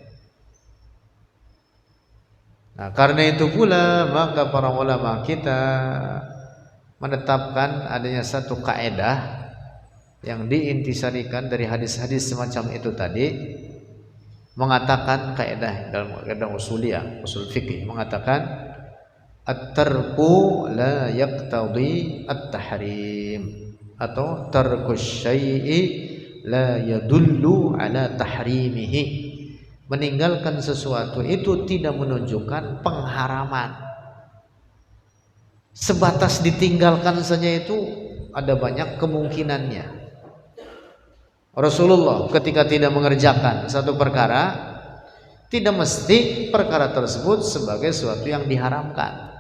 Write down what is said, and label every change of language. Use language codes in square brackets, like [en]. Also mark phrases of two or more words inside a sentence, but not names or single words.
[id] Nah, karena itu pula maka para ulama kita menetapkan adanya satu kaidah yang diintisarikan dari hadis-hadis semacam itu tadi, mengatakan kaidah dalam kaidah usuliyah, usul fikih mengatakan [ar] الترك لا يقتضي التحريم, [id] atau [ar] ترك الشيء لا يدل على تحريمه. [id] Meninggalkan sesuatu itu tidak menunjukkan pengharaman. Sebatas ditinggalkan saja itu ada banyak kemungkinannya. Rasulullah ketika tidak mengerjakan satu perkara, tidak mesti perkara tersebut sebagai sesuatu yang diharamkan.